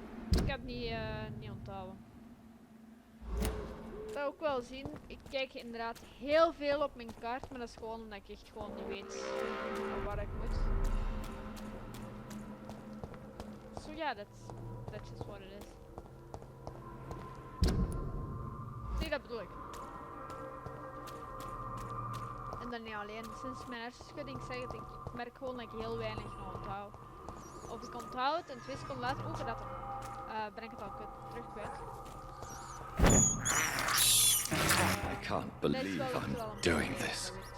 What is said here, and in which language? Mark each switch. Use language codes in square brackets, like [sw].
[nl] Ik heb niet onthouden. Ik zou ook wel zien, ik kijk inderdaad heel veel op mijn kaart, maar dat is gewoon omdat ik echt gewoon niet weet waar ik moet. [en] So yeah, that's just what it is. [nl] Zie, dat bedoel ik. En dan niet alleen, sinds mijn hersenschudding zeg het, ik merk gewoon dat ik heel weinig nog onthoud. Of ik onthoud het en 2 seconden later, dat ben ik het al terug kwijt. [en] I can't believe I'm doing this.